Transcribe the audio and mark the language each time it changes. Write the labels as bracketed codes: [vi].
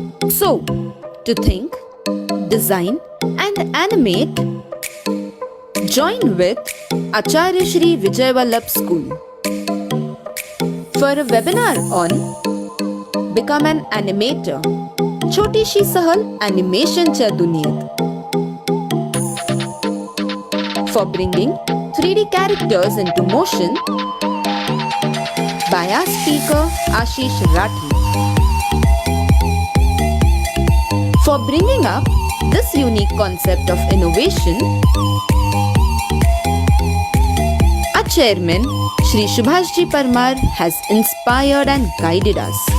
[en] So, to think, design, and animate, join with Acharya Shri Vijay Vallabh School for a webinar on Become an Animator. [mr] छोटी शी सहल animationच्या दुनियेत. [en] For bringing 3D characters into motion by our speaker Ashish Rathi. For bringing up this unique concept of innovation, our chairman Shri Subhashji Parmar has inspired and guided us.